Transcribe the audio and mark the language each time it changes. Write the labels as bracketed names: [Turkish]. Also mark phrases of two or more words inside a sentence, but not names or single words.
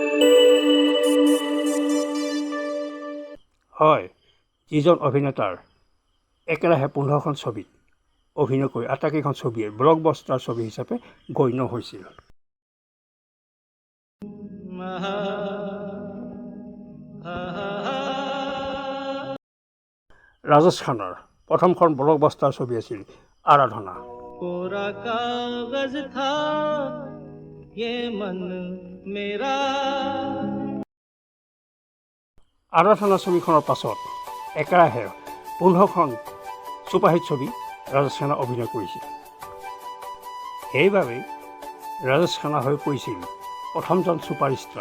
[Assamese] হয়, যিজন অভিনেতাৰ একেৰাহে 15খন ছবিত অভিনয় কৰি আটাইকেইখন ছবিয়ে ব্লকবাষ্টাৰ ছবি হিচাপে গণ্য হৈছিল। ৰাজেশ খান্নাৰ প্ৰথমখন ব্লকবাষ্টাৰ ছবি আছিল আৰাধনা। [Hindi] कोरा कागज था ये मन मेरा। [Assamese] আৰাধনা ছবিখনৰ পাছত একেৰাহে 15খন ছুপাৰহিট ছবি ৰাজেশ খান্না অভিনয় কৰিছিল। সেইবাবেই ৰাজেশ খান্না হৈ পৰিছিল প্ৰথমজন ছুপাৰষ্টাৰ।